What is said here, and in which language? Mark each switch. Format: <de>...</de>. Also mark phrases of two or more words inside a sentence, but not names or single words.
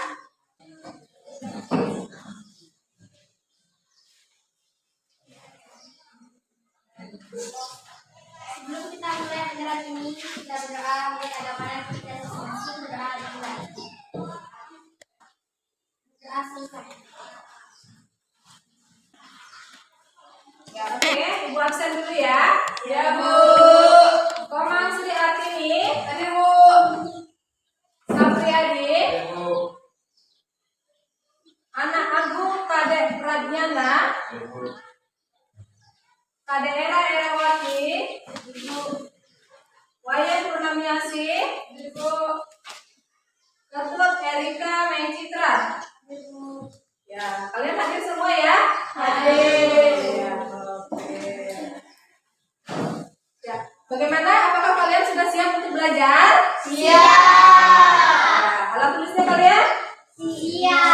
<id>Sebelum kita mulai pelajaran ini, kita berdoa mulai agama kita masing-masing berdoa dimulai. Doa selesai. Ya, oke, Ibu absen dulu ya. Ya, Bu. Komang Sri Artini, Tadi, Bu. Sapriyadi, Anak Agung Kadek Pradnyana, Kadek Era Erawati, Wayan Purnamiasi, Ketut Erika Mencitra. Ya, kalian hadir semua ya? Hadir. Ya, oke. Ya, bagaimana? Apakah kalian sudah siap untuk belajar? Siap. Alat tulisnya kalian? Siap.</id>